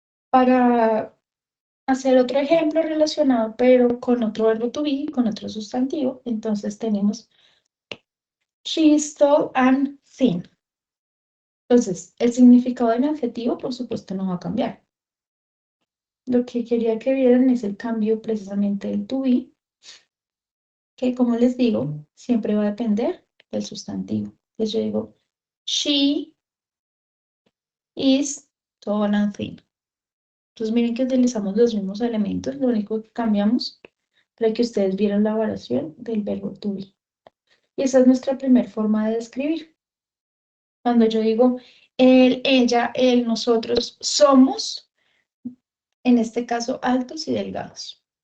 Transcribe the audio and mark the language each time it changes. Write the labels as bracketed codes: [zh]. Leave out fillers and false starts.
[es] Para hacer otro ejemplo relacionado, pero con otro verbo to be, con otro sustantivo, entonces tenemos [en] she is tall and thin. [es] Entonces, el significado de mi adjetivo, por supuesto, no va a cambiar. Lo que quería que vieran es el cambio precisamente del to be, que como les digo, siempre va a depender del sustantivo. Entonces yo digo, [en] she is tall and thin. [es] Entonces miren que utilizamos los mismos elementos, lo único que cambiamos para que ustedes vieran la variación del verbo to be. Y esa es nuestra primera forma de describir. Cuando yo digo él, ella, él, nosotros, somos, en este caso, altos y delgados.